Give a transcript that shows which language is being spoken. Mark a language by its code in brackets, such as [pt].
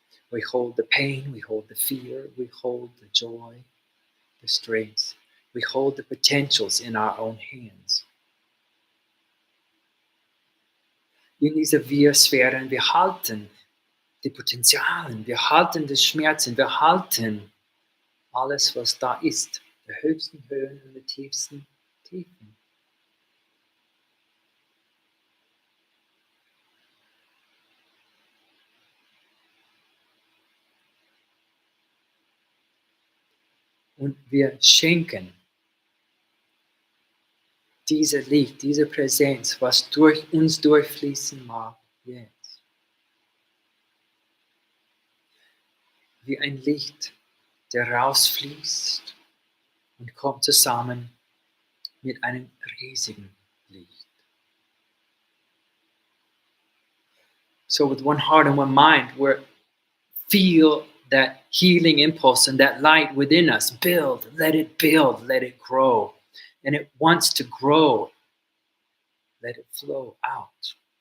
[en] We hold the pain, we hold the fear, we hold the joy, the strengths. We hold the potentials in our own hands. [de] In dieser Wir-Sphären, wir halten die Potenzialen, wir halten die Schmerzen, wir halten alles, was da ist, die höchsten Höhen und die tiefsten Tiefen. Und wir schenken diese Licht, diese Präsenz, was durch uns durchfließen mag, jetzt. Wie ein Licht, der rausfließt und kommt zusammen mit einem riesigen Licht. [en] So with one heart and one mind, we feel that healing impulse and that light within us build, let it grow. And it wants to grow, let it flow out.